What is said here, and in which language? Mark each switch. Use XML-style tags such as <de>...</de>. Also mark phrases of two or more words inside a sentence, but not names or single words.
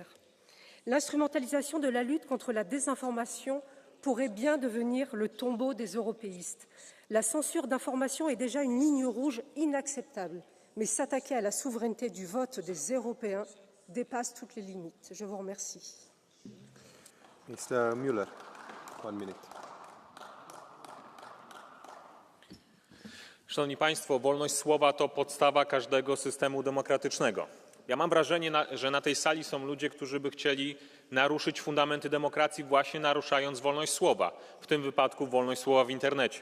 <fr>L'instrumentalisation de la lutte contre la désinformation pourrait bien devenir le tombeau des européistes. La censure d'information est déjà une ligne rouge inacceptable, mais s'attaquer à la souveraineté du vote des Européens dépasse toutes les limites. Je vous remercie.</fr> <en>Mr. Müller, 1 minute.</en> <pl>Szanowni Państwo, wolność słowa to podstawa każdego systemu demokratycznego. Ja mam wrażenie, że na tej sali są ludzie, którzy by chcieli naruszyć fundamenty demokracji właśnie naruszając wolność słowa, w tym wypadku wolność słowa w internecie.</pl>